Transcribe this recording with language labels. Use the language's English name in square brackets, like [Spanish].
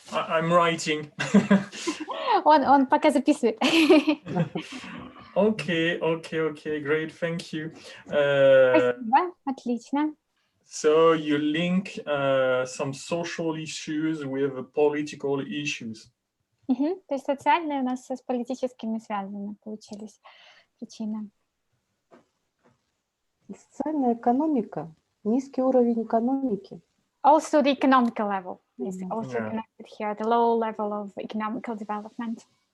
[English] Yeah, I'm writing. [Russian] Он пока записывает. [English] Okay, great, thank you. [Russian] Спасибо, отлично. [English] So you link some social issues with political issues. [Russian] То есть социальные у нас с политическими связаны, получились причины. Социальная экономика, низкий уровень экономики. [English] Also the economical level is also connected here, the low level of economical development.